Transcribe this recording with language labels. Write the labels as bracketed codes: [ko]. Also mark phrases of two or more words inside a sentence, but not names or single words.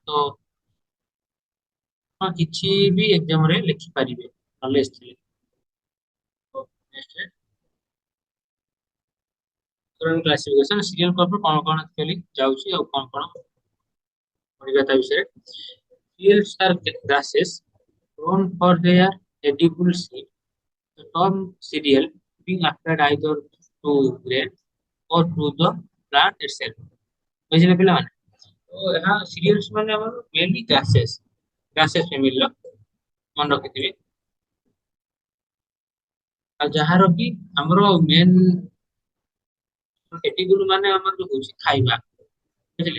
[or] ତ ହଁ କିଛି ବି ଏକ୍ଜାମ ରେ ଲେଖିପାରିବେ ନଲେଜ ଥିଲେ। ତ [en] next classification cereal crop [or] କଣ କଣ ଆକ୍ଚୁଆଲି ଯାଉଛି ଆଉ କଣ କଣ ପଢିବା ତା ବିଷୟରେ। [en] Cereals are grasses grown for their edible seed. The term cereal being applied either to grain or to the plant itself. [or] ବୁଝିଲେ ପିଲାମାନେ। ତ ଏହା ସିରିଏଲ୍ସ ମାନେ ଆମର [en] mainly grasses family [or] ମନେ ରଖିଥିବେ। ଆଉ ଯାହାର କି ଆମର [en] main edible [or] ମାନେ ଆମର ଯୋଉ ହଉଛି ଖାଇବା ବୁଝିଲେ।